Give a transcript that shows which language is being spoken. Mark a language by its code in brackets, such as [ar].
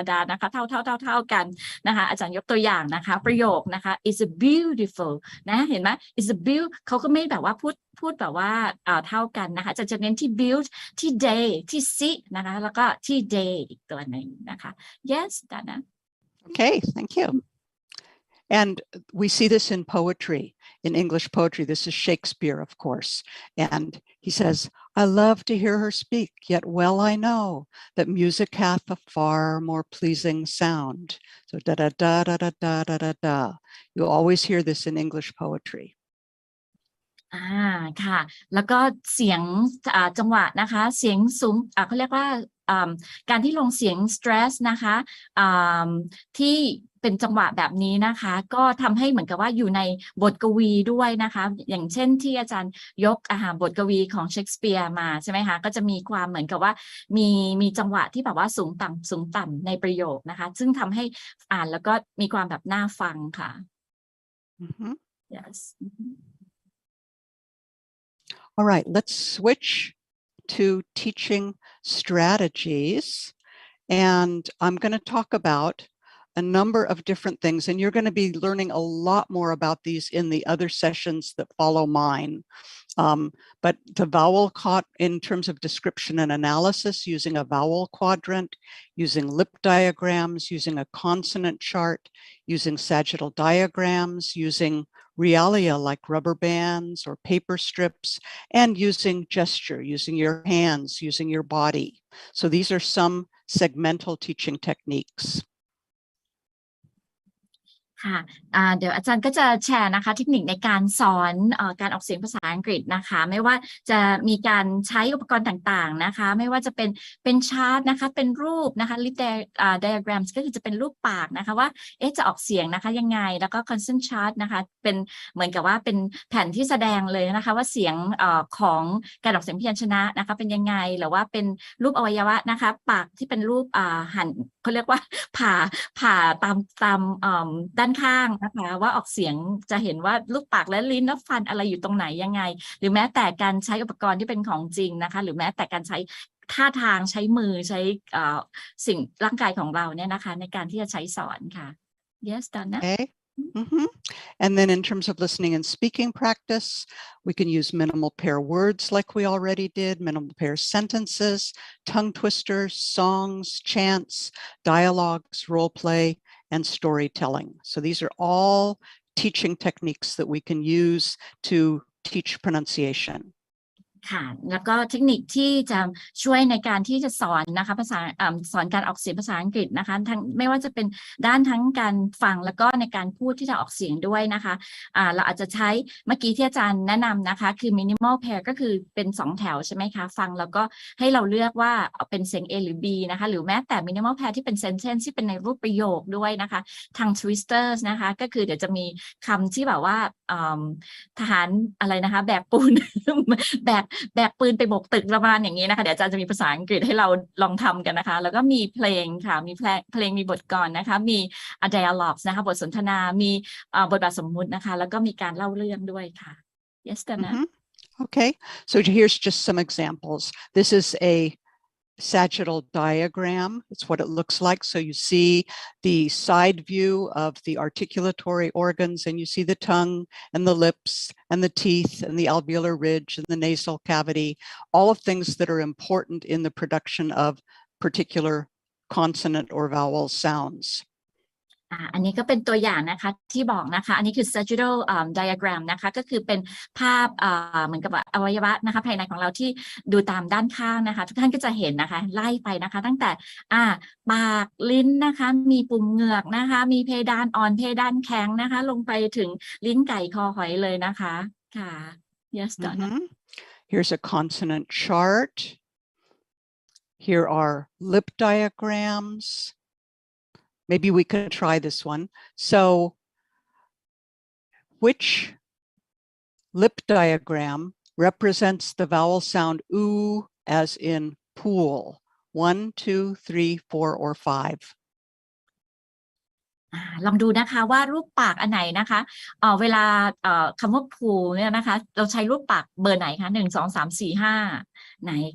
[th] นะคะเท่ากันนะคะอาจารย์ยกตัวอย่างนะคะประโยคนะคะ [en] is beautiful [th] นะเห็นไหม [en] is a beaut [th] เขาก็ไม่แบบว่าพูดแบบว่าเท่ากันนะคะจะเน้นที่ build ที่ day ที่ see นะคะแล้วก็ที่ day อีกตัวหนึ่งนะคะ [en] yes Donna Okay, thank you. And we see this in poetry, in English poetry. This is Shakespeare, of course. And he says, I love to hear her speak, yet well I know that music hath a far more pleasing sound. So da da da da da da da da da. You always hear this in English poetry. [th] ค่ะแล้วก็เสียงจังหวะนะคะเสียงสูงเขาเรียกว่าการที่ลงเสียง stress นะคะที่เป็นจังหวะแบบนี้นะคะก็ทำให้เหมือนกับว่าอยู่ในบทกวีด้วยนะคะอย่างเช่นที่อาจารย์ยกบทกวีของเชคสเปียร์มาใช่ไหมคะก็จะมีความเหมือนกับว่ามีจังหวะที่แบบว่าสูงต่ำในประโยคนะคะซึ่งทำให้อ่านแล้วก็มีความแบบน่าฟังค่ะ [en] yes All right, let's switch to teaching strategies. And I'm going to talk about a number of different things, and you're going to be learning a lot more about these in the other sessions that follow mine. But the vowel in terms of description and analysis, using a vowel quadrant, using lip diagrams, using a consonant chart, using sagittal diagrams, using realia like rubber bands or paper strips, and using gesture, using your hands, using your body. So these are some segmental teaching techniques. [th] ค่ะเดี๋ยวอาจารย์ก็จะแชร์นะคะเทคนิคในการสอนการออกเสียงภาษาอังกฤษนะคะไม่ว่าจะมีการใช้อุปกรณ์ต่างๆนะคะไม่ว่าจะเป็นชาร์ตนะคะเป็นรูปนะคะ lip diagrams ก็คือจะเป็นรูปปากนะคะว่าจะออกเสียงนะคะยังไงแล้วก็ consonant chart นะคะเป็นเหมือนกับว่าเป็นแผ่นที่แสดงเลยนะคะว่าเสียงของการออกเสียงพยัญชนะนะคะเป็นยังไงหรือว่าเป็นรูปอวัยวะนะคะปากที่เป็นรูปหันเขาเรียกว่าผ่าตาม ด้านข้างนะคะว่าออกเสียงจะเห็นว่าลูกปากและลิ้นและฟันอะไรอยู่ตรงไหนยังไงหรือแม้แต่การใช้อุปกรณ์ที่เป็นของจริงนะคะหรือแม้แต่การใช้ท่าทางใช้มือใช้สิ่งร่างกายของเราเนี่ยนะคะในการที่จะใช้สอนค่ะ [en] yes Donna Okay. And then in terms of listening and speaking practice, we can use minimal pair words like we already did, minimal pair sentences, tongue twisters, songs, chants, dialogues, role play, and storytelling. So these are all teaching techniques that we can use to teach pronunciation. [th] ค่ะแล้วก็เทคนิคที่จะช่วยในการที่จะสอนนะคะสอนการออกเสียงภาษาอังกฤษนะคะทั้งไม่ว่าจะเป็นด้านทั้งการฟังแล้วก็ในการพูดที่จะออกเสียงด้วยนะคะเราอาจจะใช้เมื่อกี้ที่อาจารย์แนะนำนะคะคือ minimal pair ก็คือเป็น2แถวใช่ไหมคะฟังแล้วก็ให้เราเลือกว่าเป็นเสียง A หรือ B นะคะหรือแม้แต่ minimal pair ที่เป็น sentence ที่เป็นในรูปประโยคด้วยนะคะทาง twisters นะคะก็คือเดี๋ยวจะมีคำที่แบบว่า ทหารอะไรนะคะแบกปูน แบกปืนไปโบกตึกประมาณอย่างนี้นะคะเดี๋ยวอาจารย์จะมีภาษาอังกฤษให้เราลองทำกันนะคะแล้วก็มีเพลงค่ะมีเพลงมีบทกลอนนะคะมี dialogues นะคะบทสนทนามีบทบาทสมมุตินะคะแล้วก็มีการเล่าเรื่องด้วยค่ะ [en] yes Donna Okay, so here's just some examples. This sagittal diagram. It's what it looks like. So you see the side view of the articulatory organs, and you see the tongue and the lips and the teeth and the alveolar ridge and the nasal cavity, all of things that are important in the production of particular consonant or vowel sounds. [th] อันนี้ก็เป็นตัวอย่างนะคะที่บอกนะคะอันนี้คือ sagittal diagram นะคะก็คือเป็นภาพเหมือนกับอวัยวะนะคะภายในของเราที่ดูตามด้านข้างนะคะทุกท่านก็จะเห็นนะคะไล่ไปนะคะตั้งแต่ปากลิ้นนะคะมีปุ่มเหงือกนะคะมีเพดานอ่อนเพดานแข็งนะคะลงไปถึงลิ้นไก่คอหอยเลยนะคะค่ะ [en] yes Donna. Here's a consonant chart. Here are lip diagrams. Maybe we could try this one. So which lip diagram represents the vowel sound oo as in pool? 1, 2, 3, 4, or 5. [th] ลองดูนะคะว่ารูปปากอันไหนนะคะเวลาคำว่า pool เนี่ยนะคะเราใช้รูปปากเบอร์ไหนคะ1 2 3 4 5ไหน